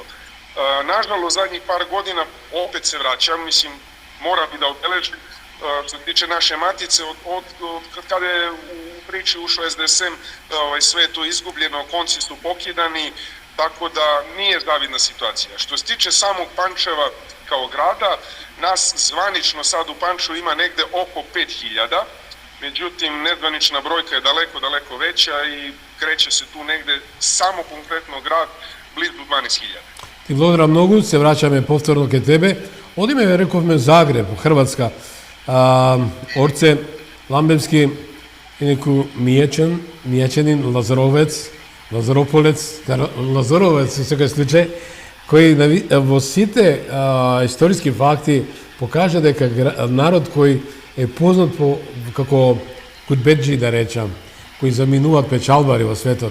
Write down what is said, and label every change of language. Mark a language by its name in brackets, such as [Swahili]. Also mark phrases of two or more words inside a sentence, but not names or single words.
[Serbian] Nažalost, zadnjih par godina opet se vraćam, mislim, mora bi da obeležim, što se tiče naše matice, od kada je u priči ušao SDSM, sve je to izgubljeno, konci su pokidani, tako da nije zavidna situacija. Što se tiče samog Pančeva kao grada, nas zvanično sad u Pančevu ima negde oko 5000, međutim, nezvanična brojka je daleko veća i kreće se tu negde samo konkretno grad blizu 12.000. [Macedonian] Ти благодарам многу, се враќаме повторно ке тебе. Одиме, рековме, Загреб, Хрватска. Орце, Ламбевски и неку Мијачанин, Лазаровец, Лазарополец, Лазаровец во секој случај, кој во сите историски факти покажа дека народ кој е познат како кутбеджи, да речам, кои заминуваат печалбари во светот.